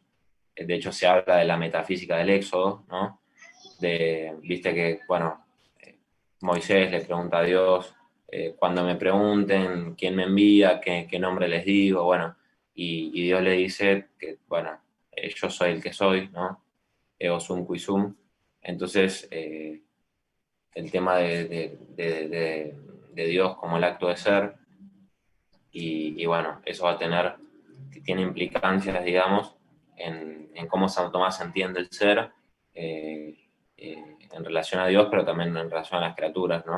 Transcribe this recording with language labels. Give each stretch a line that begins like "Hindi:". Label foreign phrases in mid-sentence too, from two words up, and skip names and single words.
Spanish: De hecho, se habla de la metafísica del Éxodo, ¿no? Viste que, bueno, Moisés le pregunta a Dios, cuando me pregunten quién me envía, qué nombre les digo, bueno, y Dios le dice que, bueno, yo soy el que soy, ¿no?
Latin: Ego sum qui sum.
Spanish: Entonces, el tema de Dios como el acto de ser, y bueno, eso va a tiene implicancias, digamos, en cómo Santo Tomás entiende el ser en relación a Dios, pero también en relación a las criaturas, ¿no?